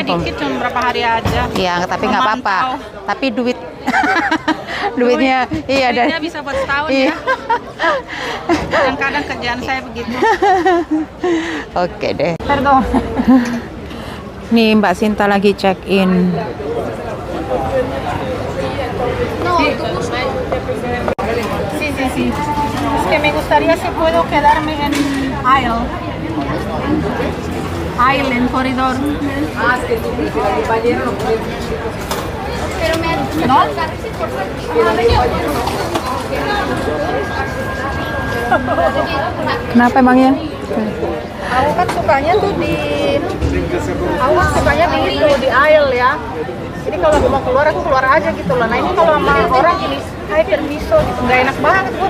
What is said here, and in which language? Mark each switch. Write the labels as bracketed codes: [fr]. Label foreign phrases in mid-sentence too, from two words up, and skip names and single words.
[id] Dikit cuma berapa hari aja. ya, tapi nggak apa-apa. Memantau. Tapi duitnya iya Duitnya bisa buat setahun iya. ya. Kadang-kadang kerjaan saya begitu. Oke deh. Pardon. Nih Mbak Sinta lagi check in. [es] Sí. Es que me gustaría si puedo quedarme en aisle. Aisle, en corredor. ¿No? [id] Kenapa emangnya? Aku kan sukanya tuh di itu, di aisle ya. Jadi kalau aku mau keluar, aku keluar aja gitu loh. Nah ini kalau sama orang ini, hai permiso gitu, nggak enak banget buat.